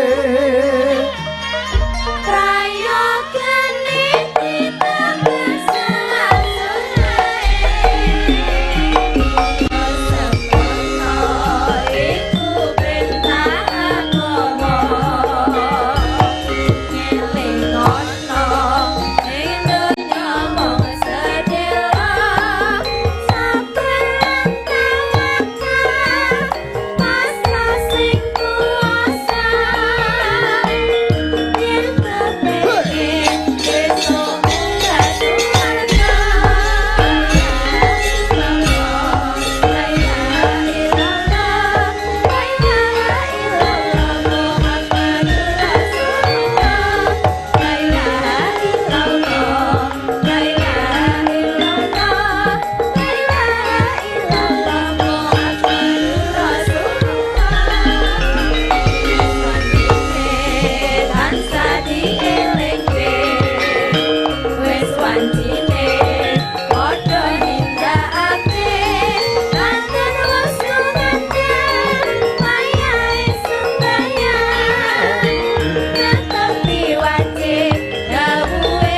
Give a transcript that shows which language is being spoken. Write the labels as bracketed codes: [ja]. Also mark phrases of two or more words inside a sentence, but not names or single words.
[jv] Prayogane ditambah selat-selae Semono iku perintah agama Ngelingono ning donya mung sedela Sabar lan tawakal pasrah sing kuasa Yen kepengin besok munggah swarga [ar] لا إله إلا الله لا إله إلا الله محمد رسول الله لا إله إلا الله لا إله إلا الله لا إله إلا الله محمد [jv] Rasulullah tansah dielingke wis wancine padha nindakake lanten wasunate wayahe sembahyang netepi wajib dawuhe